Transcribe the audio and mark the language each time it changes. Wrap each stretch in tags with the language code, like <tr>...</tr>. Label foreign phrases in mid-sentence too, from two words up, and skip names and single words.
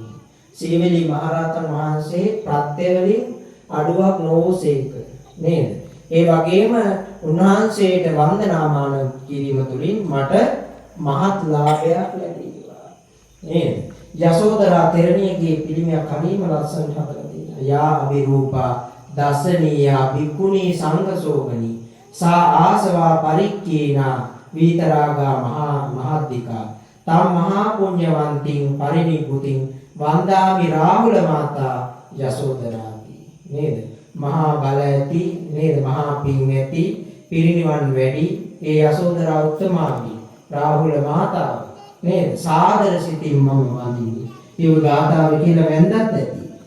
<si>සීවලී මහරහතන් වහන්සේ ප්‍රත්‍යවලින් අඩුවක් නොවසේක නේද? ඒ වගේම උන්වහන්සේට වන්දනාමාන කිරීම තුළින් මට මහත් ලාභයක් ලැබේවා නේද? යසෝදරා තෙරණියගේ පිළිමයක් හරිම ලස්සනට හදලා තියෙනවා.</si> <pi>යා අවිරූපා දසනීයා භික්ඛුනී සංඝසෝගනි සා ආසවා පරික්කේනා විතරාගා මහද්දිකා තම් මහා පුඤ්ඤවන්තින් පරිනිබ්බුතින් වන්දාමි රාහුල මාතා යසෝදරාති නේද?</pi> <si>මහා බල ඇති නේද? මහා පිං ඇති පිරිනිවන් වැඩි ඒ යසෝදරා උත්තමාවි රාහුල මාතාව නේද? සාදර සිතින් මම වඳිමි. ඒ ගාථාව කියලා වැන්දත් ඇති.</si>